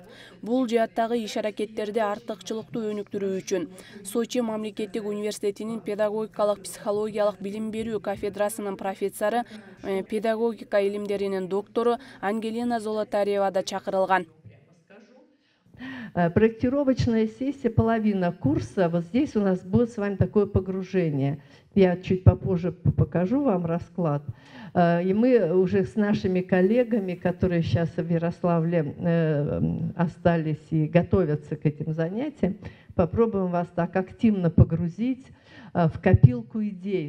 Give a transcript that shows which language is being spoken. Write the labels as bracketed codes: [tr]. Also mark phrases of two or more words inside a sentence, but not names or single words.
[ky] Бул жааттагы иш-аракеттерди артыкчылыктуу өнүктүрүү үчүн Сочи мамлекеттик университетинин педагогикалык психологиялык билим берүү кафедрасынын профессору, педагогика илимдеринин доктору Ангелина Золотарева да чакырылган. [ru] Проектировочная сессия, половина курса. Вот здесь у нас будет с вами такое погружение. Я чуть попозже покажу вам расклад. И мы уже с нашими коллегами, которые сейчас в Ярославле остались и готовятся к этим занятиям, попробуем вас так активно погрузить в копилку идей.